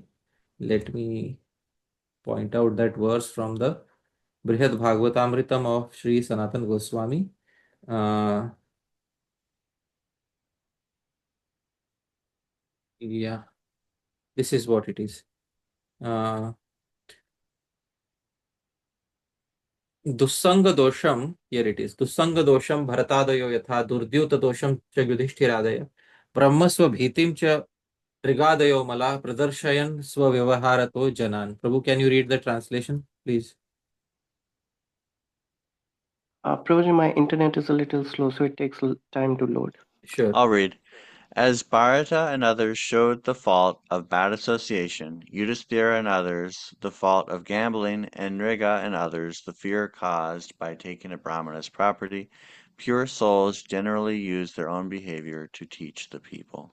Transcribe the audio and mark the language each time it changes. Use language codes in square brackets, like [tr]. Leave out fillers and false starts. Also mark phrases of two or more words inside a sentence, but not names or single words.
[en] Let me point out that verse from the Brihad Bhagavatamritam of Shri Sanatan Goswami. Yeah, this is what it is. [sa] Dussanga dosham, [en] here it is. [sa] Dussanga dosham bharatadayo yatha durdyuta dosham cha yudhishtiradaya brahmasva bhitim cha trigadayo mala pradarshayan swavyavaharato janan. [en] Prabhu, can you read the translation, please? Prabhuji, my internet is a little slow, so it takes time to load. Sure. I'll read. As Bharata and others showed the fault of bad association, Yudhisthira and others the fault of gambling, and Nriga and others the fear caused by taking a Brahmana's property, pure souls generally use their own behavior to teach the people.